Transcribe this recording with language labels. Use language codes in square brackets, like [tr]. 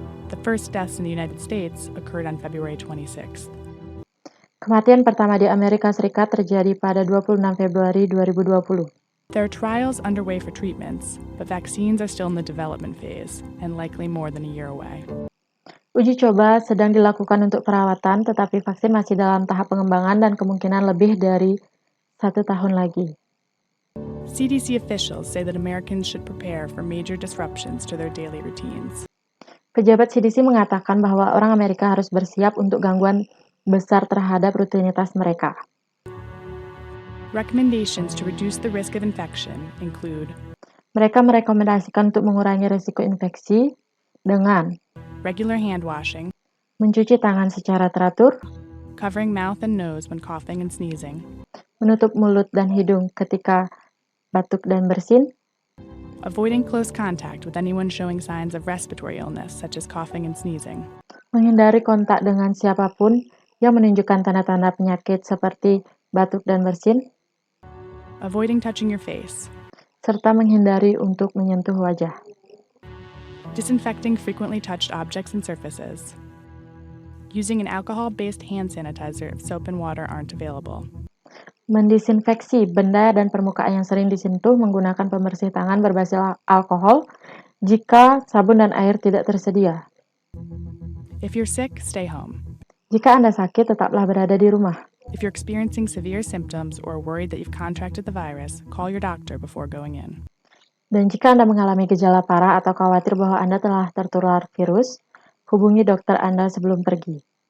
[en] The first deaths in the United States occurred on February 26th. [id] Kematian pertama di Amerika Serikat terjadi pada 26 Februari 2020. [en] There are trials underway for treatments, but vaccines are still in the development phase and likely more than a year away. [id] Uji coba sedang dilakukan untuk perawatan, tetapi vaksin masih dalam tahap pengembangan dan kemungkinan lebih dari 1 tahun lagi. [en] CDC officials say that Americans should prepare for major disruptions to their daily routines. [id] Pejabat CDC mengatakan bahwa orang Amerika harus bersiap untuk gangguan besar terhadap rutinitas mereka. [en] Recommendations to reduce the risk of infection include [id] Mereka merekomendasikan untuk mengurangi risiko infeksi dengan [en] regular hand washing, [id] mencuci tangan secara teratur, [en] covering mouth and nose when coughing and sneezing, [id] menutup mulut dan hidung ketika batuk dan bersin, [en] avoiding close contact with anyone showing signs of respiratory illness such as coughing and sneezing, [id] menghindari kontak dengan siapapun yang menunjukkan tanda-tanda penyakit seperti batuk dan bersin, [en] avoiding touching your face, [id] serta menghindari untuk menyentuh wajah. [en] disinfecting frequently touched objects and surfaces, using an alcohol-based hand sanitizer if soap and water aren't available, [id] Mendisinfeksi benda dan permukaan yang sering disentuh menggunakan pembersih tangan berbasis alkohol jika sabun dan air tidak tersedia. [en] If you're sick, stay home. [id] Jika Anda sakit, tetaplah berada di rumah. [en] If you're experiencing severe symptoms or worried that you've contracted the virus, call your doctor before going in. [id] Dan jika Anda mengalami gejala parah atau khawatir bahwa Anda telah tertular virus, hubungi dokter Anda sebelum pergi.